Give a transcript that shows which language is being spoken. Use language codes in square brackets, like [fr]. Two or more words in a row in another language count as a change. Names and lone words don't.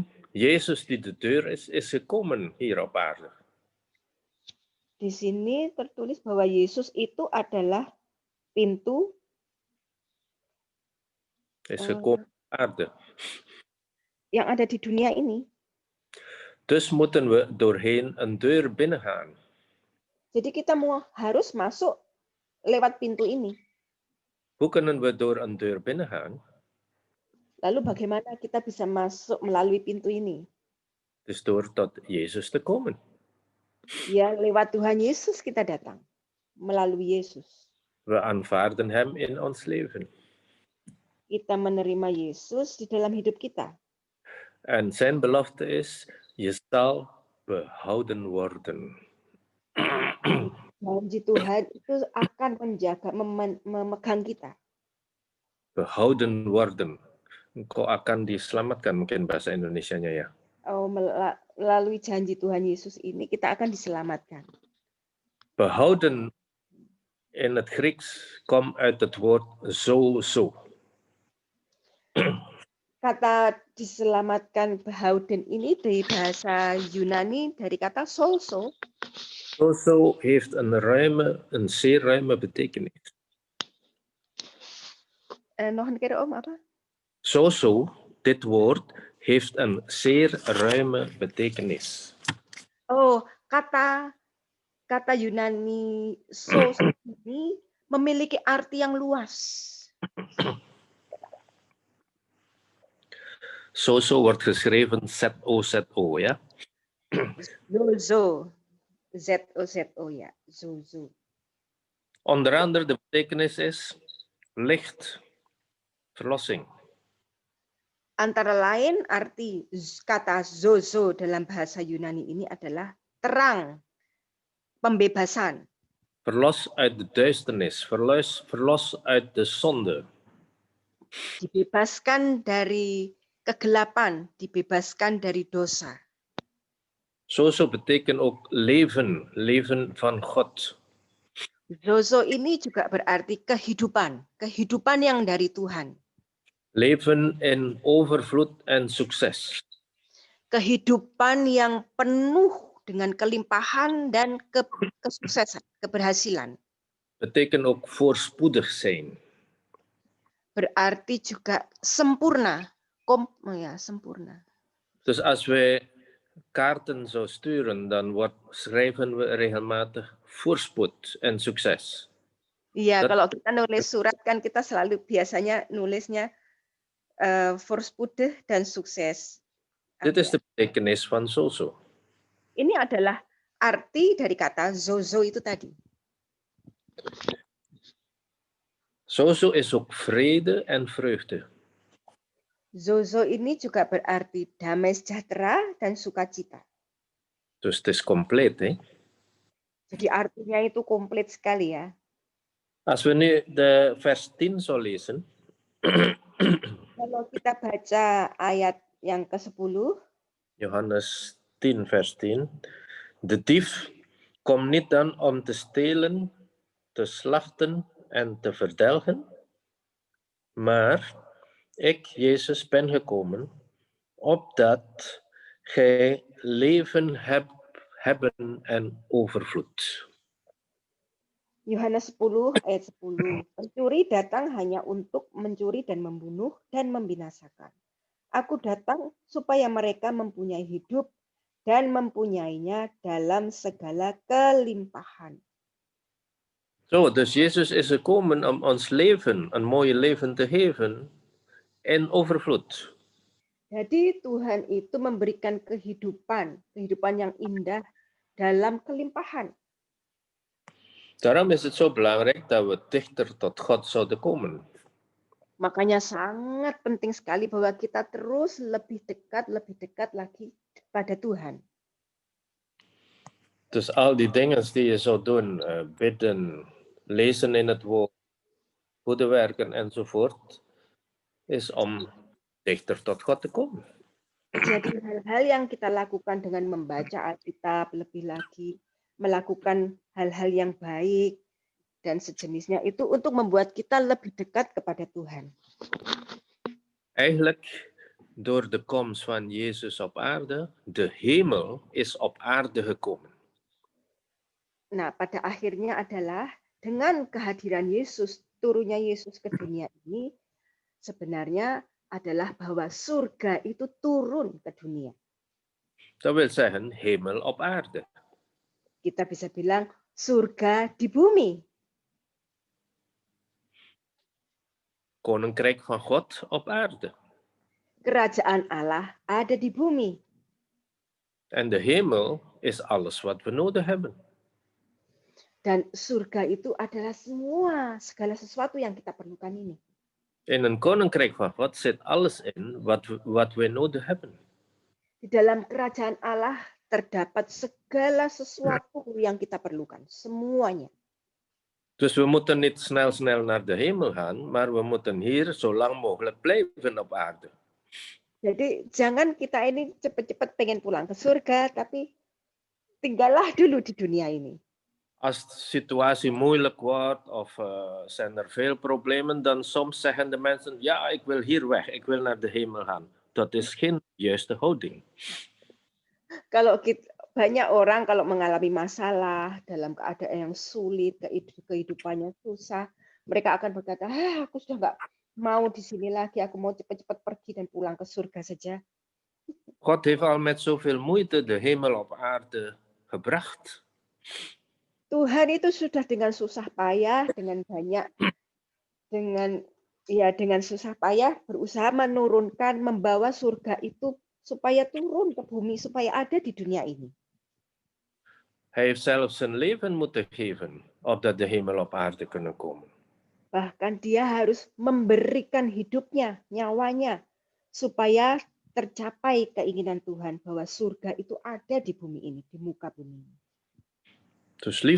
[nl] Jezus die de deur is gekomen hier op aarde. [id] Di sini tertulis bahwa Yesus itu adalah pintu [nl] Is gekomen op aarde. [id] yang ada di dunia ini. [nl] Dus moeten we doorheen een deur binnengaan. [id] Jadi kita harus masuk lewat pintu ini. [nl] Hoe kunnen we door een deur binnengaan? [id] Lalu bagaimana kita bisa masuk melalui pintu ini? [nl] Dus door tot Jezus te komen. [id] Ya, lewat Tuhan Yesus kita datang. Melalui Yesus. [nl] We aanvaarden hem in ons leven. [id] Kita menerima Yesus di dalam hidup kita. [nl] En zijn belofte is, je zal behouden worden. [id] Janji Tuhan itu akan menjaga, memegang kita. [nl] Behouden worden. [id] Engkau akan diselamatkan, mungkin bahasa Indonesianya ya. Melalui janji Tuhan Yesus ini kita akan diselamatkan. [nl] Behouden in het Grieks komt uit het woord zo. [id] Kata diselamatkan behouden ini dari bahasa Yunani dari kata sozo. [nl] Zo heeft een zeer ruime betekenis. Nog een keer om apa? Zo, dit woord heeft een zeer ruime betekenis. [id] Oh, kata Yunani sozo ini memiliki arti yang luas. [nl] Zo wordt geschreven Z-O-Z-O, ja? Zozo. Z-O-Z-O, ja. Zozo. Onder andere de betekenis is licht, verlossing. [id] Antara lain arti kata zozo dalam bahasa Yunani ini adalah terang, pembebasan. [nl] Verlos uit de duisternis, verlos uit de zonde. [id] Dibebaskan dari kegelapan, dibebaskan dari dosa. [nl] Sozo betekent ook leven, leven van God. [id] Zozo ini juga berarti kehidupan, kehidupan yang dari Tuhan. [nl] Leven in overvloed en succes. [id] Kehidupan yang penuh dengan kelimpahan dan kesuksesan, keberhasilan. [nl] Betekent ook voorspoedig zijn. [id] Berarti juga sempurna, sempurna. [nl] Dus als wij kaarten zo sturen, dan schrijven we regelmatig voorspoed en succes. [id] Iya, [nl] Dat- [id] kalau kita nulis surat kan kita selalu biasanya nulisnya voorspoedig dan sukses. [nl] Dit is de betekenis van Sozo. [id] Ini adalah arti dari kata zozo itu tadi. [nl] Sozo is ook vrede en vreugde. [id] Zozo ini juga berarti damai sejahtera dan sukacita. [nl] Dus het is compleet. Hè? [id] Jadi artinya itu komplit sekali ya. [nl] Als we nu de vers 10 zo lezen, [id] Kalau kita baca ayat yang ke-10, [nl] Johannes 10 vers 10. De dief komt niet dan om te stelen, te slachten en te verdelgen, maar ik, Jezus, ben gekomen opdat gij leven hebben en overvloed. [id] Yohanes 10 ayat 10. Pencuri datang hanya untuk mencuri dan membunuh dan membinasakan. Aku datang supaya mereka mempunyai hidup dan mempunyainya dalam segala kelimpahan. [nl] Zo, dus Jezus is gekomen om ons leven, een mooie leven te geven in overvloed. [id] Jadi Tuhan itu memberikan kehidupan yang indah dalam kelimpahan. [nl] Daarom is het zo belangrijk dat we dichter tot God zouden komen. [id] Makanya sangat penting sekali bahwa kita terus lebih dekat lagi pada Tuhan. [nl] Dus al die dingen die je zou doen, bidden, lezen in het woord, goede werken enzovoort, is om dichter tot God te komen. [id] Jadi hal-hal yang kita lakukan dengan membaca Alkitab lebih lagi, melakukan hal-hal yang baik dan sejenisnya itu untuk membuat kita lebih dekat kepada Tuhan. [nl] Eigenlijk door de komst van Jezus op aarde, de hemel is op aarde gekomen. [id] Nah, pada akhirnya adalah dengan kehadiran Yesus, turunnya Yesus ke dunia ini, sebenarnya adalah bahwa surga itu turun ke dunia. [nl] Dat wil zeggen, hemel op aarde. [id] Kita bisa bilang surga di bumi. [nl] Koninkrijk van God op aarde. [id] Kerajaan Allah ada di bumi. [nl] En de hemel is alles wat we nodig hebben. [id] Dan surga itu adalah segala sesuatu yang kita perlukan ini. [nl] In een koninkrijk van God zit alles in wat we nodig hebben. [id] Di dalam kerajaan Allah terdapat segala sesuatu yang kita perlukan. Semuanya. [nl] Dus we moeten niet snel naar de hemel gaan, maar we moeten hier zo lang mogelijk blijven op aarde. [id] Jadi jangan kita ini cepat-cepat pengen pulang ke surga, tapi tinggallah dulu di dunia ini. [nl] Als de situatie moeilijk wordt of zijn er veel problemen, dan soms zeggen de mensen, ja, ik wil hier weg, ik wil naar de hemel gaan. Dat is geen juiste houding. [id] Banyak orang kalau mengalami masalah dalam keadaan yang sulit, kehidupannya susah, mereka akan berkata, aku sudah nggak mau di sini lagi, aku mau cepat-cepat pergi dan pulang ke surga saja. [nl] God heeft al met zoveel moeite de hemel op aarde gebracht. [id] Tuhan itu sudah dengan susah payah, dengan susah payah berusaha menurunkan, membawa surga itu supaya turun ke bumi, supaya ada di dunia ini. [nl] Hij heeft zelf zijn leven moeten geven, opdat de hemel op aarde kunnen komen. [id] Bahkan dia harus memberikan hidupnya, nyawanya, supaya tercapai keinginan Tuhan bahwa surga itu ada di bumi ini, di muka bumi ini.